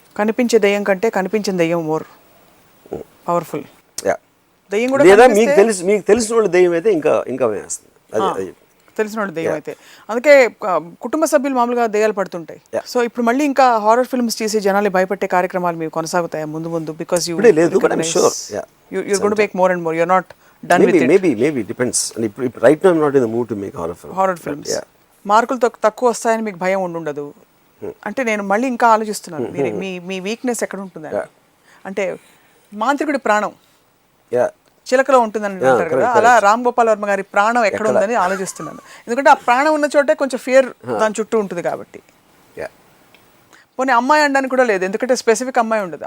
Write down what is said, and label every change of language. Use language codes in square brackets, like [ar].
[te] కనిపించే దయ్యం కంటే కనిపించిన దయ్యం మోర్ పవర్ఫుల్. దయ్యం కూడా లేదా మీకు తెలిసిన వాళ్ళు దయ్యం అయితే ఇంకా వేస్తుంది. అది తెలిసిన వాళ్ళు దయ్యం అయితే. అందుకే కుటుంబ సభ్యులు మామూలుగా దయ్యాలు పడుతుంటాయి. సో ఇప్పుడు మళ్ళీ ఇంకా హారర్ ఫిల్మ్స్ చేసి జనాలు భయపట్టే కార్యక్రమాలు మీరు కొనసాగుతాయి ముందు [en] because you [te] లేదు, [en] But I'm sure you're going to make more and more. You're not done with it. Maybe depends. And right now I'm not in the mood to make horror films. Yeah. [te] మార్కులు తక్కువ వస్తాయని మీకు భయం ఉండదు. అంటే నేను మళ్ళీ ఇంకా ఆలోచిస్తున్నాను మీరు మీ వీక్నెస్ ఎక్కడ ఉంటుందని. అంటే మాంత్రికుడి ప్రాణం చిలకలో ఉంటుందని అంటారు కదా, అలా రామ్ గోపాల్ వర్మ గారి ప్రాణం ఎక్కడ ఉందని ఆలోచిస్తున్నాను. ఎందుకంటే ఆ ప్రాణం ఉన్న చోటే కొంచెం ఫియర్ దాని చుట్టూ ఉంటుంది కాబట్టి. పోనీ అమ్మాయి అనడానికి కూడా లేదు, ఎందుకంటే స్పెసిఫిక్ అమ్మాయి ఉండదు.